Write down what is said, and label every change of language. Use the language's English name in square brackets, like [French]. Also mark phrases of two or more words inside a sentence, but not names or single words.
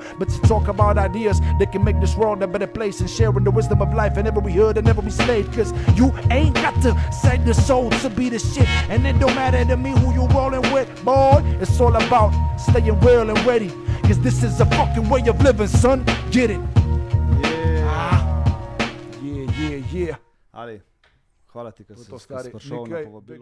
[English] But to talk about ideas that can make this world a better place and sharing the wisdom of life in every hood and every state. Cause you ain't got to sell your soul to be the shit. And it don't matter to me who you rolling with, boy. It's all about staying real and ready. Cause this is a fucking way of living, son. Get it? Yeah. [Slovenian] Ali, hvala ti, ker si To stari, prišel na nekaj povabilo.